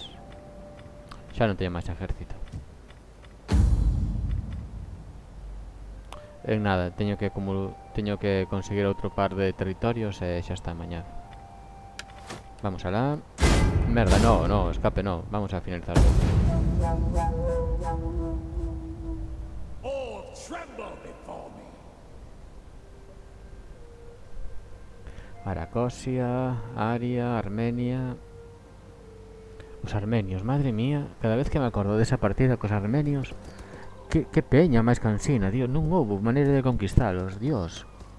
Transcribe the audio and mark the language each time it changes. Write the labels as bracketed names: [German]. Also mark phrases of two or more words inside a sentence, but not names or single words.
[Galician] Xa non teño máis exército. En nada, teño que conseguir outro par de territorios e xa está mañá. Vamos alá. Merda, no, escape no. Vamos a finalizar. [English] All tremble before me! [Galician] Aracosia, Aria, Armenia. Os armenios, madre mía. Cada vez que me acordo desa partida cos armenios, que peña máis cansina, Dios. Non houbo maneira de conquistalos, Dios.